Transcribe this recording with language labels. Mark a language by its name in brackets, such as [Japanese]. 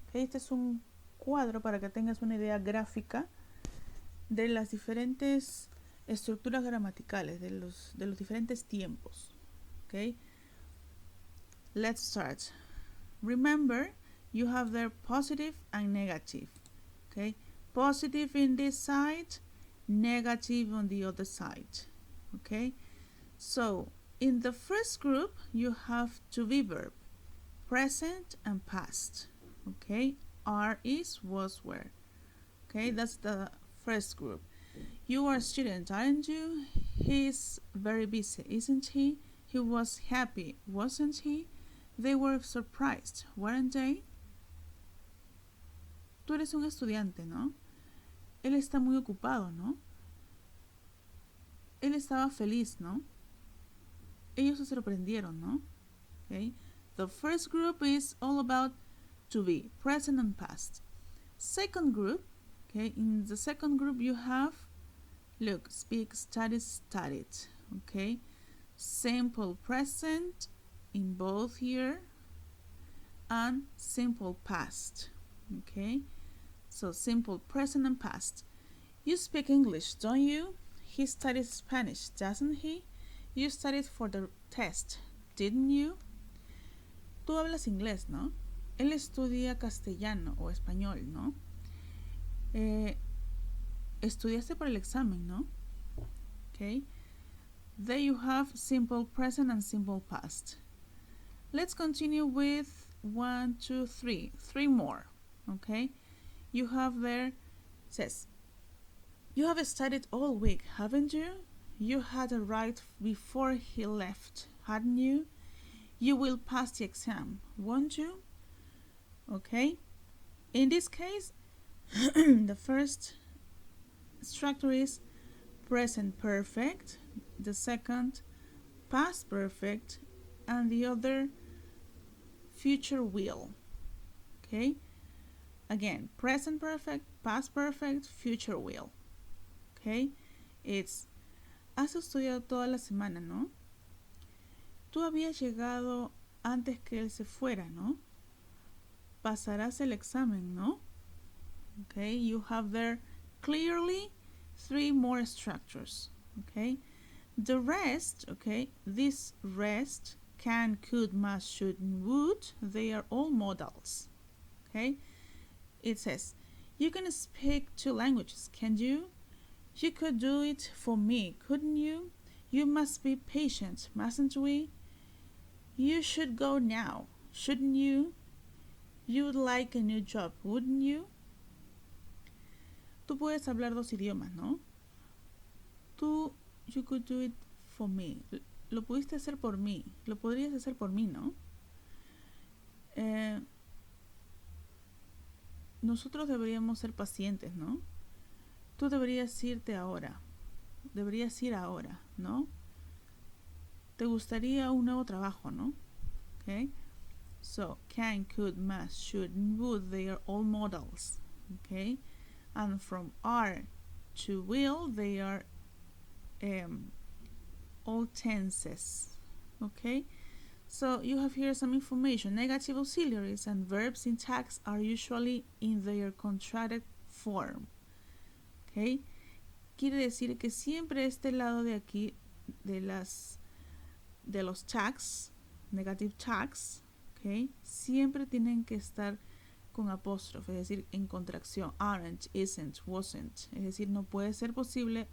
[Spanish] Okay, este es un cuadro para que tengas una idea gráfica de las diferentes estructuras gramaticales, de los diferentes tiempos. [English] Okay, let's start. Remember, you have there positive and negative. Okay, positive in this side, negative on the other side. Okay, so in the first group you have to be verb, present and past. Okay, are, is, was, were. Okay, that's the first group. You are a student, aren't you? He's very busy, isn't he? He was happy, wasn't he? They were surprised, weren't they? [Spanish] Tú eres un estudiante, ¿no? Él está muy ocupado, ¿no? Él estaba feliz, ¿no? Ellos se sorprendieron, ¿no? [English] Okay. The first group is all about to be, present and past. Second group, okay, in the second group you have, look, speak, study, studied, okay? Simple present in both here and simple past, okay? So simple present and past. You speak English, don't you? He studies Spanish, doesn't he? You studied for the test, didn't you? [Spanish] Tú hablas inglés, ¿no? Él estudia castellano o español, ¿no? Estudiaste para el examen, ¿no? [English] Okay. There you have simple present and simple past. Let's continue with 1, 2, 3. 3 more. Okay. You have there, says, you have studied all week, haven't you? You had a right before he left, hadn't you? You will pass the exam, won't you? Okay. In this case, the first structure is present perfect, the second past perfect, and the other future will. Okay. Again, present perfect, past perfect, future will. Okay. It's [Spanish] has estudiado toda la semana, ¿no? Tú habías llegado antes que él se fuera, ¿no? Pasarás el examen, ¿no? [English] Okay, you have there clearly 3 more structures, okay? The rest, okay, this rest, can, could, must, should, and would, they are all modals, okay? It says, you can speak 2 languages, can you? You could do it for me, couldn't you? You must be patient, mustn't we? You should go now, shouldn't you? You'd like a new job, wouldn't you? [Spanish] Tú puedes hablar 2 idiomas, ¿no? Tú, [English] you could do it for me. [Spanish] Lo pudiste hacer por mí. Lo podrías hacer por mí, ¿no? Nosotros deberíamos ser pacientes, ¿no? Tú deberías irte ahora. Deberías ir ahora, ¿no? Te gustaría un nuevo trabajo, ¿no? [English] Okay? So, can, could, must, should, and would, they are all modals. Okay? And from are to will, they are all tenses. Okay? So you have here some information. Negative auxiliaries and verbs in tags are usually in their contracted form. Okay? [Spanish] Quiere decir que siempre este lado de aquí de los tags, negative tags, okay, siempre tienen que estar con apóstrofe, es decir, en contracción. Aren't, isn't, wasn't. Es decir, no puede ser posible.